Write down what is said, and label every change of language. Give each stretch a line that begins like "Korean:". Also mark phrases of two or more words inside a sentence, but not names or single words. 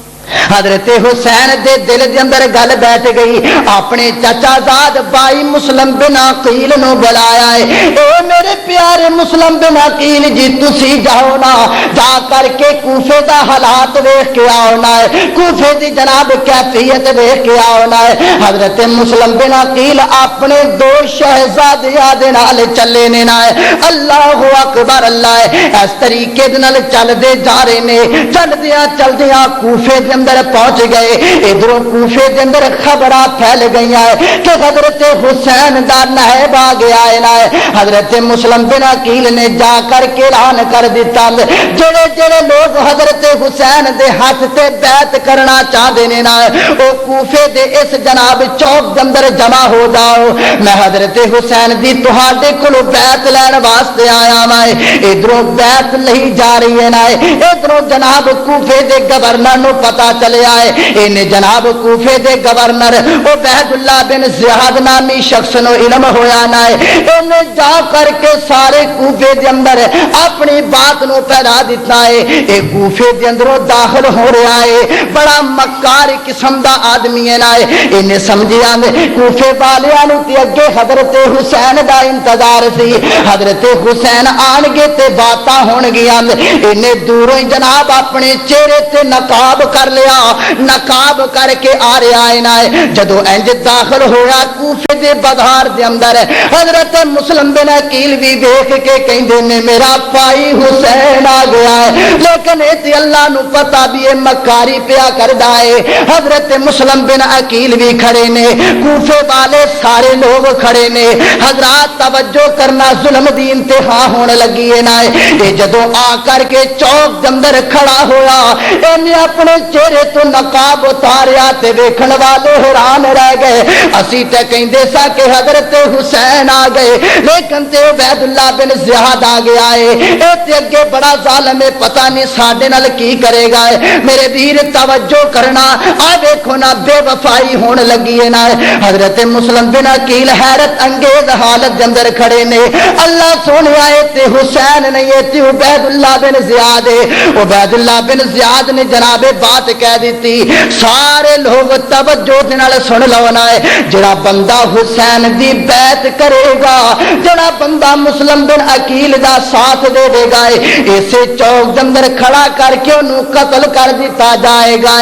Punjabi: حضرت حسین دے دل دے اندر گل بیٹھ گئی، اپنے چچا زاد بائی مسلم بن عقیل نو بلایا ہے، اے میرے پیارے مسلم بن عقیل جی تسی جاؤ نا، جا کر کے کوفے دا حالات ویکھ کے آؤ نا، کوفے دی جناب کیفیت ویکھ کے آؤ نا۔ حضرت مسلم بن عقیل اپنے دو شہزادیاں دے نال چلے نے نا،
Arabic: اللہ اکبر
Punjabi: اللہ، اس طریقے دے نال چل دے جا رہے نے، چلدیاں کوفے دے اندر پہنچ گئے۔ ادھروں کوفے دے اندر خبراں پھیل گئی کہ حضرت حسین دا نائب آ گیا ہے۔ حضرت مسلم بن عقیل نے جا کر کے اعلان کر دیتا جڑے لوگ حضرت حسین دے ہاتھ تے بیعت کرنا چاہتے نے نا، وہ کوفے دے اس جناب چوک دے اندر جمع ہو جاؤ، میں حضرت حسین دی تہاڈے کولوں بیعت لین واسطے آیا میں۔ ادھروں بیعت نہیں جا رہی ہے نا، ادھروں جناب کوفے دے گورنر نو پتا چلیا ہے، انہیں جناب کوفے دے گورنر عبید اللہ بن زیاد نامی شخص نو علم ہویا نہ ہے، انہیں جا کر کے سارے کوفے دے اندر اپنی بات نو پھیلا دیتا ہے۔ اے کوفے دے اندروں داخل ہو رہا ہے، بڑا مکار قسم دا آدمی ہے نہ، انہیں سمجھیا کوفے والیاں نو تے اگے حضرت حسین دا انتظار سی، حضرت حسین آن گے تے باتاں ہون گیاں، انہیں دوروں جناب اپنے چہرے تے نقاب کر لیا، نقاب کر کے آ رہا ہے نا۔ جدو انج داخل ہوا کوفے دے بازار دے اندر، حضرت مسلم بن عقیل بھی دیکھ کے کہندے نے میرا بھائی حسین آ گیا ہے، لیکن اے اللہ نو پتا بھی اے مکاری پیا کردا ہے۔ حضرت مسلم بن عقیل بھی کھڑے نے، کوفے والے سارے لوگ کھڑے نے، حضرات توجہ کرنا ظلم دی انتہا ہون لگی ہے نا۔ اے جدو آ کر کے چوک دے اندر کھڑا ہوا، انہیں اپنے چہرے تو نقاب اتاریا تے ویکھن والے حیران رہ گئے۔ اسی تے کہندے سا کہ حضرت حسین آ گئے، لیکن تے عبید اللہ بن زیاد آ گیا ہے، اے تے اگے بڑا ظالم ہے، پتہ نہیں ساڈے نال کی کرے گا۔ میرے ویر توجہ کرنا، آ دیکھو نا بے وفائی ہون لگی ہے نا۔ حضرت مسلم بن عقیل حیرت انگیز حالت دے اندر کھڑے نے، اللہ سونیا اے تے حسین نہیں اے تے عبید اللہ بن زیاد ہے۔ عبید اللہ بن زیاد نے جناب بات کہہ دیتی، سارے لوگ توجہ دے نال سن لو نا، جڑا بندہ حسین دی بیعت کرے گا، جڑا بندہ مسلم بن عقیل دا ساتھ دے دے گا، اسے چوک دے اندر کھڑا کر کے انہوں قتل کر دیتا جائے گا۔